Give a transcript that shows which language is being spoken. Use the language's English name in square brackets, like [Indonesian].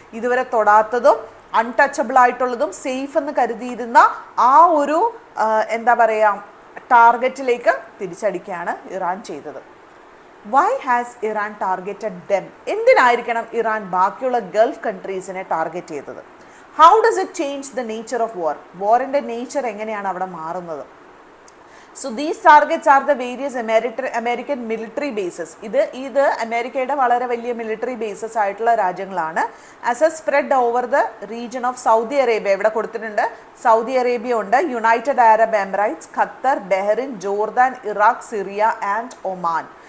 [Malayalam] ഇതുവരെ തൊടാത്തതും അൺടച്ചബിൾ ആയിട്ടുള്ളതും സേഫ് എന്ന് കരുതിയിരുന്ന ആ ഒരു എന്താ പറയുക ടാർഗറ്റിലേക്ക് തിരിച്ചടിക്കുകയാണ് ഇറാൻ ചെയ്തത്. [English] Why has Iran targeted them? [Malayalam] എന്തിനായിരിക്കണം Iran ബാക്കിയുള്ള ഗൾഫ് കൺട്രീസിനെ ടാർഗറ്റ് ചെയ്തത്? [English] How does it change the nature of war? [Malayalam] വാറിൻ്റെ nature എങ്ങനെയാണ് അവിടെ മാറുന്നത്? [English] So these targets are the various American military bases. [Malayalam] ഇത് അമേരിക്കയുടെ വളരെ വലിയ മിലിറ്ററി ബേസസ് ആയിട്ടുള്ള രാജ്യങ്ങളാണ്. [English] as a spread over the region of Saudi Arabia, [Malayalam] ഇവിടെ കൊടുത്തിട്ടുണ്ട്. സൗദി അറേബ്യ ഉണ്ട്, United Arab Emirates, Qatar, Bahrain, Jordan, Iraq, Syria and Oman.